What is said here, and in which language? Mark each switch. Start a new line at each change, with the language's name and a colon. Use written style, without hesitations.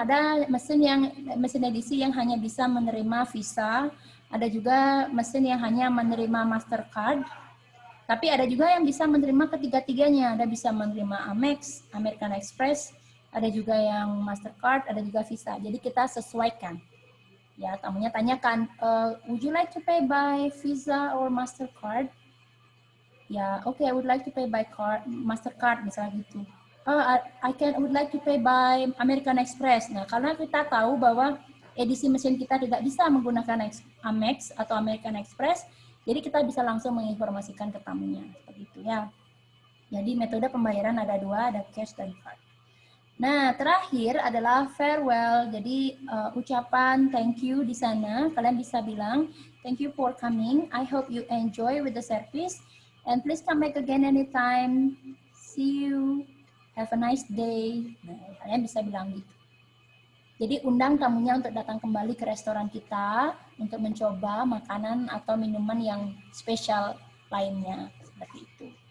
Indonesian: Ada mesin edisi yang hanya bisa menerima Visa, ada juga mesin yang hanya menerima Mastercard. Tapi ada juga yang bisa menerima ketiga-tiganya. Ada bisa menerima Amex, American Express, ada juga yang Mastercard, ada juga Visa. Jadi kita sesuaikan. Ya, tamunya tanyakan,
English: would you like to pay by Visa or Mastercard? Ya, okay, I would like to pay by Mastercard,
Indonesian: misalnya gitu.
English: Would like to pay by American Express.
Indonesian: Nah, karena kita tahu bahwa edisi mesin kita tidak bisa menggunakan Amex atau American Express, jadi kita bisa langsung menginformasikan ke tamunya. Seperti itu ya. Jadi metode pembayaran ada dua, ada cash dan card. Nah, terakhir adalah farewell. Jadi ucapan thank you di sana. Kalian bisa bilang,
English: thank you for coming. I hope you enjoy with the service. And please come back again anytime. See you. Have a nice day.
Indonesian: Nah, kalian bisa bilang gitu. Jadi undang tamunya untuk datang kembali ke restoran kita untuk mencoba makanan atau minuman yang spesial lainnya. Seperti itu.